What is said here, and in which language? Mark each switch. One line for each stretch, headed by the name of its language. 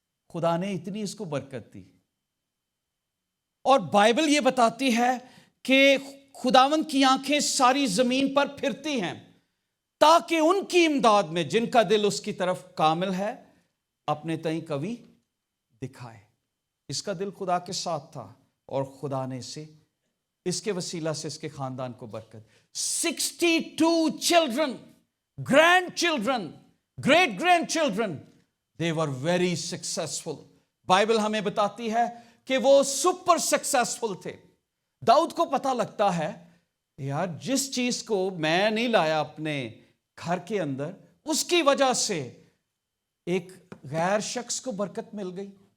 Urdu: خدا نے اتنی اس کو برکت دی. اور بائبل یہ بتاتی ہے کہ خداوند کی آنکھیں ساری زمین پر پھرتی ہیں تاکہ ان کی امداد میں جن کا دل اس کی طرف کامل ہے اپنے تئیں کبھی دکھائے. اس کا دل خدا کے ساتھ تھا اور خدا نے اسے اس کے وسیلہ سے اس کے خاندان کو برکت.
English: 62 children, grandchildren, great grandchildren, they were very successful.
Urdu: Bible ہمیں بتاتی ہے کہ وہ
English: super successful
Urdu: تھے. داؤد کو پتہ لگتا ہے یار جس چیز کو میں نہیں لایا اپنے گھر کے اندر, اس کی وجہ سے ایک غیر شخص کو برکت مل گئی.